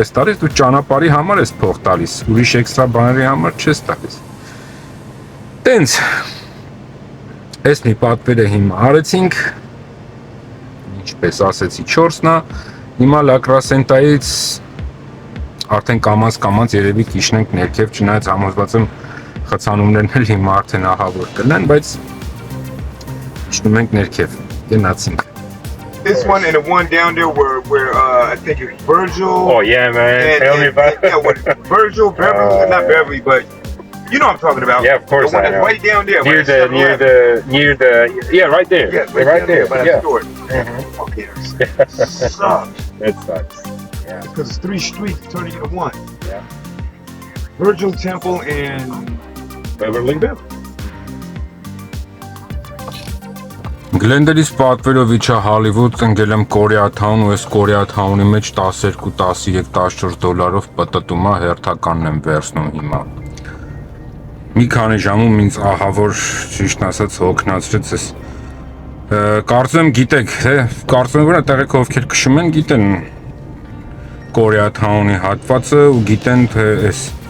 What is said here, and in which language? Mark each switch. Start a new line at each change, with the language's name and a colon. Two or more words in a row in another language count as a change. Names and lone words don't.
Armenian: ես տալիս, դու ճանապարհի համար ես փող տալիս, ուրիշ էքստրա բաների համար չես տալիս։ Տենց այս մի պատվերը հիմա արեցինք, ինչպես ասեցի 4-ն է, հիմա Լակրասենտայից արդեն կամաց երևի կիշնենք ներքև, չնայած համոզված եմ խցանումներն էլ հիմա արդեն ահավոր կլեն, բայց իջնում ենք ներքև, գնացինք։
English: This one and the one down there where I think it's Virgil. Oh yeah, man. Tell me about it. Yeah, Virgil, Beverly, not Beverly, but you know what I'm talking about. Yeah, of course the one I know. that's way down there. Near the yeah, right there. Yeah, right there. By Yeah. that store. Mhm. Okay, that sucks. That sucks. Yeah. Because it's 3 streets turning into one. Yeah. Virgil Temple and Beverly.
Armenian: Գլենդերից պատվերով իջա Հոլիվուդ, ընկել եմ Կորեաթաուն ու այս Կորեաթաունի մեջ 12, 13, 14 դոլարով պտտում է հերթականն եմ վերցնում հիմա։ Մի քանի ժամում ինձ ահավոր ճիշտ ասած հոգնածրեց էս։ Կարծում եմ գիտեք, թե կարծում եմ որ այդտեղ ովքեր քշում են գիտեն Կորեաթաունի հատվածը ու գիտեն թե այս